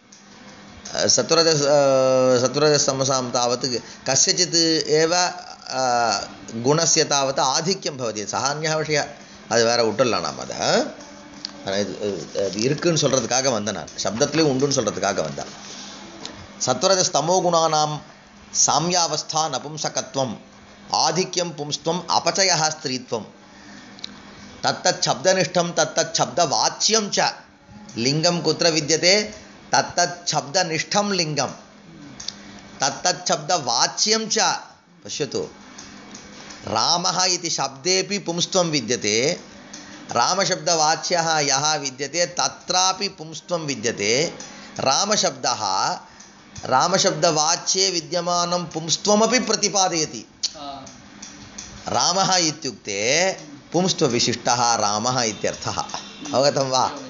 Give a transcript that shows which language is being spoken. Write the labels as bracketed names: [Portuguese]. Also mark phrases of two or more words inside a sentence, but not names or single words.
[Sanskrit] सत्वरजस्तमसां तावत् कस्यचित् एव गुणस्य तावत् आधिक्यं भवति सः अन्यः विषयः [Tamil] அது வேற விட்டுடலாம் நாம் அதை இருக்குன்னு சொல்கிறதுக்காக வந்தேன் நான் சப்தத்துலேயும் உண்டுன்னு சொல்கிறதுக்காக வந்தேன் [Sanskrit] सत्वरजस्तमो गुणानां साम्यावस्था नपुंसकत्वम् आधिक्यं पुंस्त्वम् अपचयः स्त्रीत्वम् तत्तच्छब्दनिष्ठं तत्तच्छब्दवाच्यं च लिंगं कुत्र विद्यते तत्तच्छब्दनिष्ठं लिंगं तत्तच्छब्दवाच्यं च पश्यतु रामः इति शब्देपि पुंस्त्वं विद्यते रामशब्दवाच्यः यः विद्यते तत्रापि पुंस्त्वं विद्यते रामशब्दः रामशब्दवाच्ये विद्यमानं पुंस्त्वमपि प्रतिपादयति रामः इत्युक्ते पुंस्त्वविशिष्टः रामः इत्यर्थः अवगतं वा